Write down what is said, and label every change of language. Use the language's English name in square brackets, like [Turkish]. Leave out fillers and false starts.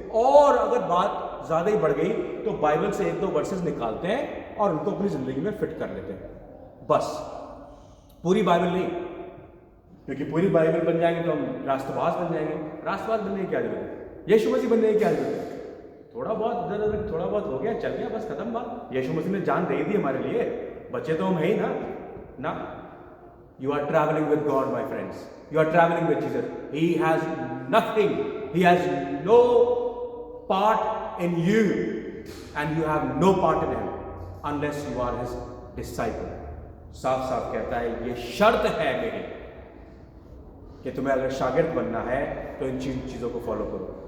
[Hindi] और अगर बात ज्यादा ही बढ़ गई तो बाइबल से 1-2 वर्सेस निकालते हैं और उनको अपनी जिंदगी में फिट कर लेते हैं, बस पूरी बाइबल नहीं। क्योंकि पूरी बाइबल बन जाएंगे तो हम राष्ट्रवाद बन जाएंगे। राष्ट्रवाद बनने की क्या जरूरत है? यीशु मसीह बनने की क्या जरूरत है? थोड़ा बहुत इधर उधर थोड़ा बहुत हो गया, चल गया, बस खत्म बात। यीशु मसीह ने जान दे दी हमारे लिए, बच्चे तो हम है ही ना। [English] You are traveling with God, my friends. You are traveling with Jesus. He has nothing. He has no part in you, and you have no part in him unless you are his disciple. [Hindi] साफ साफ कहता है, ये शर्त है मेरी कि तुम्हें अगर शागिर्द बनना है तो इन चीजों को फॉलो करो।